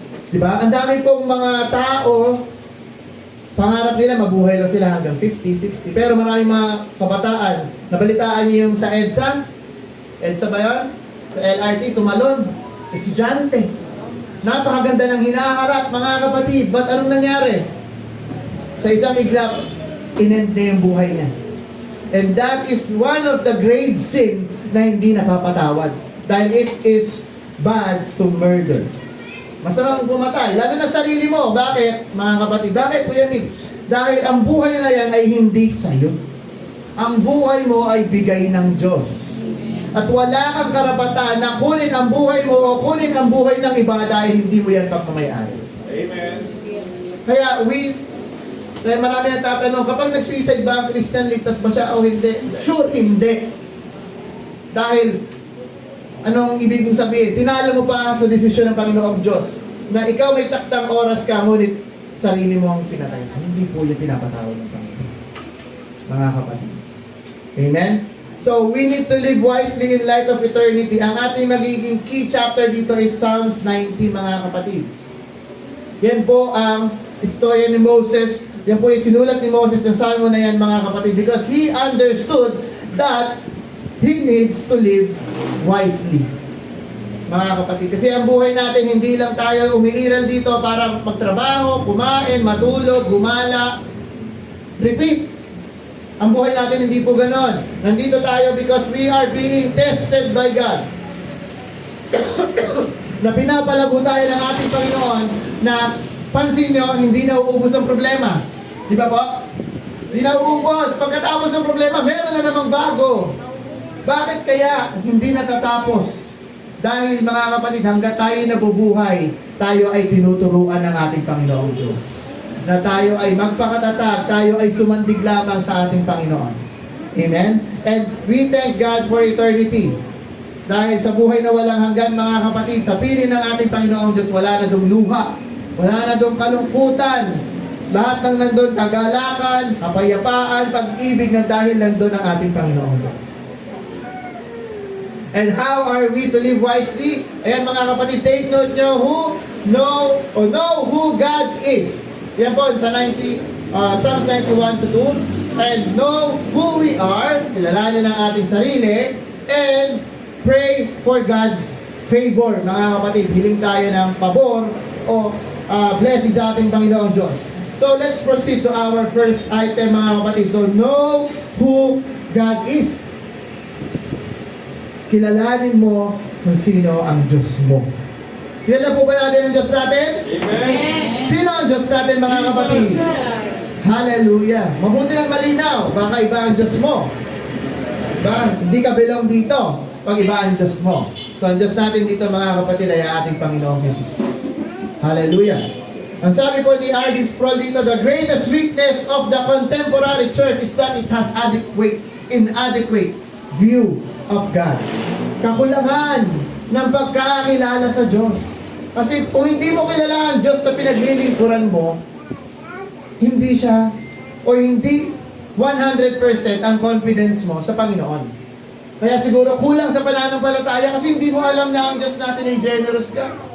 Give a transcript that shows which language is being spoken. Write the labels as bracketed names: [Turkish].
[Filipino] Diba? Ang dami pong mga tao, pangarap nila mabuhay lang sila hanggang 50, 60. Pero maraming mga kabataan, nabalitaan niyo yung sa EDSA? EDSA ba yun? Sa LRT, tumalon. Estudyante. Napakaganda ng hinaharap, mga kapatid. But anong nangyari? Sa isang iglap, inend na yung buhay niya. [English] And that is one of the grave sin [Filipino] na hindi napapatawad. [English] Dahil it is bad to murder. [Filipino] Masamang pumatay, lalo na sarili mo. Bakit, mga kapatid? Bakit, Kuya Mix? Dahil ang buhay na yan ay hindi sa'yo. Ang buhay mo ay bigay ng Diyos. At wala kang karapatan na kunin ang buhay mo o kunin ang buhay ng iba dahil hindi mo yan pagmamayari. Amen. Kaya marami na tatanong, kapag nag-suicide ba ang Christian, ligtas ba siya o hindi? Sure, hindi. Dahil, anong ibig mong sabihin? Tinalo mo pa sa desisyon ng Panginoong Diyos na ikaw may taktang oras ka, ngunit sarili mo ang pinatay. Hindi po yung pinapatawad ng Panginoon. Mga kapatid. Amen? [English] So, we need to live wisely in light of eternity. [Filipino] Ang ating magiging key chapter dito is Psalms 90, mga kapatid. Yan po ang istorya ni Moses. Yan po yung sinulat ni Moses ng Salmo na yan, mga kapatid. [English] Because he understood that he needs to live wisely. [Filipino] Mga kapatid. Kasi ang buhay natin, hindi lang tayo umiiral dito para magtrabaho, kumain, matulog, gumala. Repeat. Ang buhay natin hindi po ganon. Nandito tayo [English] because we are being tested by God. [Filipino] Na pinapalago tayo ng ating Panginoon na pansin nyo, hindi na uubos ang problema. Di ba po? Hindi na uubos. Pagkatapos ng problema, meron na namang bago. Bakit kaya hindi natatapos? Dahil mga kapatid, hanggang tayo nabubuhay, tayo ay tinuturuan ng ating Panginoong Diyos. Na tayo ay magpakatatag, tayo ay sumandig lamang sa ating Panginoon. Amen? [English] And we thank God for eternity. [Filipino] Dahil sa buhay na walang hanggan, mga kapatid, sa piling ng ating Panginoong Diyos, wala na dong luha, wala na dong kalungkutan. Lahat ng nandun, kagalakan, kapayapaan, pag-ibig na dahil nandun ang ating Panginoong Diyos. [English] And how are we to live wisely? [Filipino] Ayan mga kapatid, [English] take note nyo know who God is. [Filipino] Yan po sa Psalms 91 to 2. And know who we are, kilalanin ang ating sarili, and pray for God's favor. Mga kapatid, hiling tayo ng pabor o blessing sa ating Panginoong Diyos. [English] So let's proceed to our first item, [Filipino] mga kapatid. [English] So know who God is. [Filipino] Kilalanin mo kung sino ang Diyos mo. Kilala po ba natin ang Diyos natin? Amen. Sino ang Diyos natin, mga kapatid? Hallelujah. Mabuti ng malinaw. Baka iba ang Diyos mo. Diba? Hindi ka belong dito pag iba ang Diyos mo. So ang Diyos natin dito, mga kapatid, ay ating Panginoong Jesus. Hallelujah. Ang sabi po ni R.C. [English] Sproul dito, the greatest weakness of the contemporary church is that it has inadequate view of God. [Filipino] Kakulangan ng pagkakilala sa Diyos. Kasi kung hindi mo kilala ang Diyos na pinaglilingkuran mo, hindi siya, o hindi 100% ang confidence mo sa Panginoon. Kaya siguro kulang sa pananampalataya kasi hindi mo alam na ang Diyos natin ay generous ka.